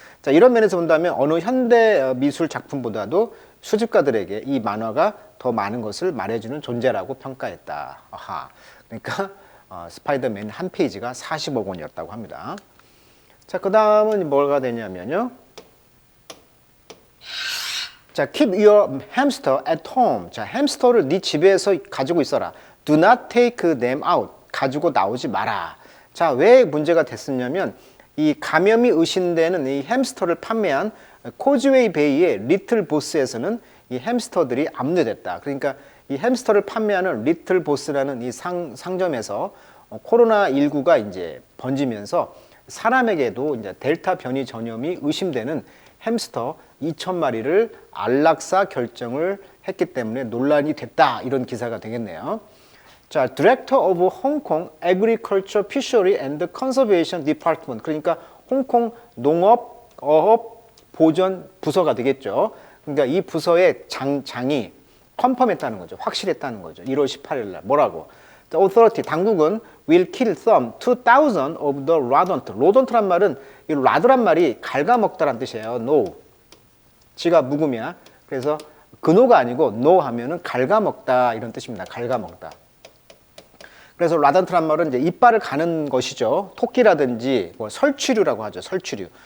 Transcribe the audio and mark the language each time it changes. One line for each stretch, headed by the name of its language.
Korean: 자, 이런 면에서 본다면 어느 현대 미술 작품보다도 수집가들에게 이 만화가 더 많은 것을 말해주는 존재라고 평가했다. 아하. 그러니까 스파이더맨 한 페이지가 40억 원이었다고 합니다. 자, 그 다음은 뭐가 되냐면요.
English: 자, keep your hamster at home.
Korean: 자, 햄스터를 네 집에서 가지고 있어라.
English: Do not take them out.
Korean: 가지고 나오지 마라. 자, 왜 문제가 됐었냐면 이 감염이 의심되는 이 햄스터를 판매한 코즈웨이 베이의 리틀 보스에서는 이 햄스터들이 압류됐다. 그러니까 이 햄스터를 판매하는 리틀 보스라는 이 상점에서 코로나19가 이제 번지면서 사람에게도 이제 델타 변이 전염이 의심되는 햄스터 2,000마리를 안락사 결정을 했기 때문에 논란이 됐다. 이런 기사가 되겠네요.
English: 자, Director of Hong Kong Agriculture, Fishery and Conservation Department.
Korean: 그러니까 홍콩 농업, 어업, 보전 부서가 되겠죠. 그러니까 이 부서의 장이 컨펌했다는 거죠. 확실했다는 거죠. 1월 18일 날. 뭐라고?
English: The authority,
Korean: 당국은
English: will kill some 2,000 of the rodent.
Korean: 로던트란 말은 이 라드란 말이 갉아먹다란 뜻이에요. No. 지가 묵음이야. 그래서 근호가 아니고 no 하면은 갉아먹다 이런 뜻입니다. 갉아먹다. 그래서 라던트란 말은 이제 이빨을 가는 것이죠. 토끼라든지 뭐 설치류라고 하죠. 설치류.